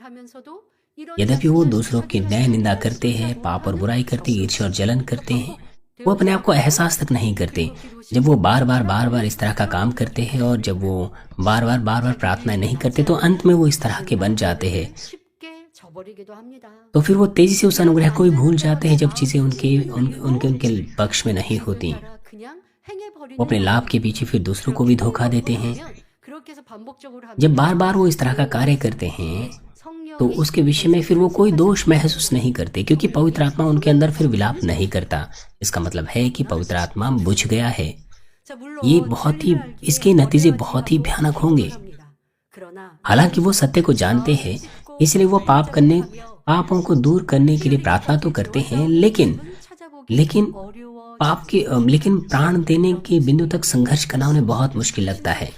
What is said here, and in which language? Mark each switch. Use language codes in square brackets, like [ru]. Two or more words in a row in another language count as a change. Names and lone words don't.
[hi] यद्यपि वो दूसरों की न्याय निंदा करते हैं, पाप और बुराई करते, ईर्ष्या और जलन करते हैं, वो अपने आप को एहसास तक नहीं करते। जब वो बार बार इस तरह का काम करते हैं और जब वो बार बार प्रार्थना नहीं करते तो अंत में वो इस तरह के बन जाते हैं। [ko] 쉽게 져버리기도 합니다. [hi] तो फिर वो तेजी से उस अनुग्रह को भी भूल जाते हैं जब चीजें उनके पक्ष में नहीं होती। [ko] 그냥 행해버리는 [hi] वो अपने लाभ के पीछे फिर दूसरों को भी धोखा देते हैं। [ko] 그렇게 해서 반복적으로 하면 [hi] जब बार बार वो इस तरह का कार्य करते हैं तो [ko] 성령이 [hi] उसके विषय में फिर वो कोई दोष महसूस नहीं करते, क्योंकि पवित्र आत्मा उनके अंदर फिर विलाप नहीं करता। इसका मतलब है कि पवित्र आत्मा बुझ गया है। [ko] 자, 물론 [hi] ये बहुत ही इसके नतीजे बहुत ही भयानक होंगे। [ko] 그러나 [hi] हालांकि वो सत्य को जानते हैं, इसलिए वो पापों को दूर करने के लिए प्रार्थना तो करते हैं, लेकिन लेकिन लेकिन प्राण देने के बिंदु तक संघर्ष करना उन्हें बहुत मुश्किल लगता है।